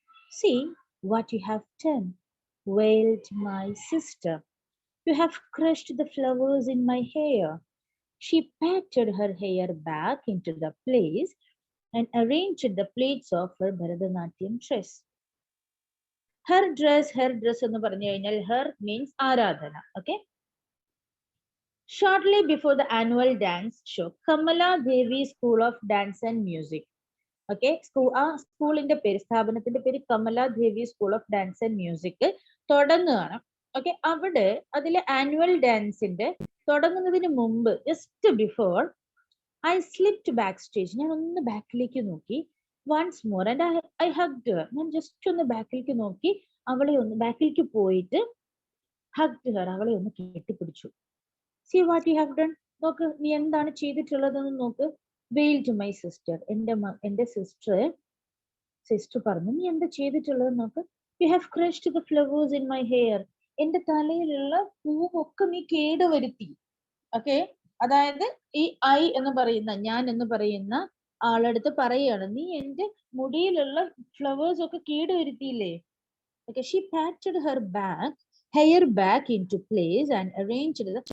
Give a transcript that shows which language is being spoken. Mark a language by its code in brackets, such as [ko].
[en] See what you have done, wailed my sister. You have crushed the flowers in my hair. She patted her hair back into the place and arranged the plaits of her Bharatanatyam dress. [ml] Her dress എന്ന് പറഞ്ഞു കഴിഞ്ഞാൽ her means ആരാധന. [en] Okay. Shortly before the annual dance show, Kamala Devi School of Dance and Music. Okay. [ml] സ്കൂളിന്റെ പേര്, സ്ഥാപനത്തിന്റെ പേര് കമല ദേവി school of dance and music തുടങ്ങുകയാണ്. Okay. അവിടെ അതിലെ ആനുവൽ ഡാൻസിന്റെ തുടങ്ങുന്നതിന് മുമ്പ് just before [en] I slipped backstage. [ml] ഞാൻ ഒന്ന് ബാക്കിലേക്ക് നോക്കി. [en] once more and I hugged her. [ml] ഞാൻ ജസ്റ്റ് ഒന്ന് ബാക്കിലേക്ക് നോക്കി, അവളെ ഒന്ന് ബാക്കിലേക്ക് പോയിട്ട് [en] hugged her. [ml] അവളെ ഒന്ന് കെട്ടിപ്പിടിച്ചു. [en] See what you have done. [ml] നോക്ക്, നീ എന്താണ് ചെയ്തിട്ടുള്ളതെന്ന് നോക്ക്. [en] wailed my sister. [ml] എന്റെ സിസ്റ്റർ പറഞ്ഞു, നീ എന്താ ചെയ്തിട്ടുള്ളത് നോക്ക്. [en] You have crushed the flowers in my hair. [ml] എന്റെ തലയിലുള്ള പൂവൊക്കെ നീ കേടുവരുത്തി. ഓക്കെ. അതായത് ഈ ഐ എന്ന് പറയുന്ന, ഞാൻ എന്ന് പറയുന്ന ആളടുത്ത് പറയാണ്, നീ എന്റെ മുടിയിലുള്ള ഫ്ലവേഴ്സ് ഒക്കെ കേടുവരുത്തിയില്ലേ. Okay. [en] She patted her back hair back into place and arranged.